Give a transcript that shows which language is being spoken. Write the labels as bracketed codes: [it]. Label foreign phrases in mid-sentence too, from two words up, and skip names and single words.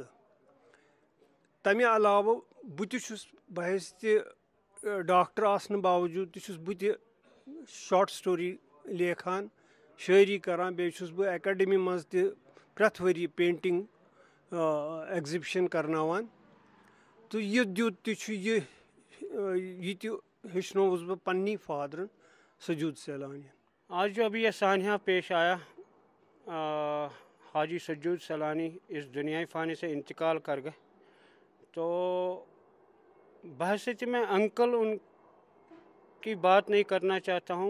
[ks] تمہِ علاوٕ بہٕ تہِ چھُس بحیثیتہِ ڈاکٹر آسنہٕ باوجوٗد تہِ چھُس بہٕ تہِ [en] short story [ks] لیکھان شٲعری کران. بیٚیہِ چھُس بہٕ اکیڈمی منٛز تہِ پرٛٮ۪تھ ؤری [en] painting exhibition [ks] کرناوان تہٕ یہِ دیُت تہِ چھُ یہِ تہِ ہیٚچھنووُس بہٕ پننی فادرن سجود سیلانی. [ur] آج جو ابھی یہ سانحہ پیش آیا حاجی سجود سیلانی اس دنیائے فانی سے انتقال کر گئے تو بحث میں انکل ان کی بات نہیں کرنا چاہتا ہوں.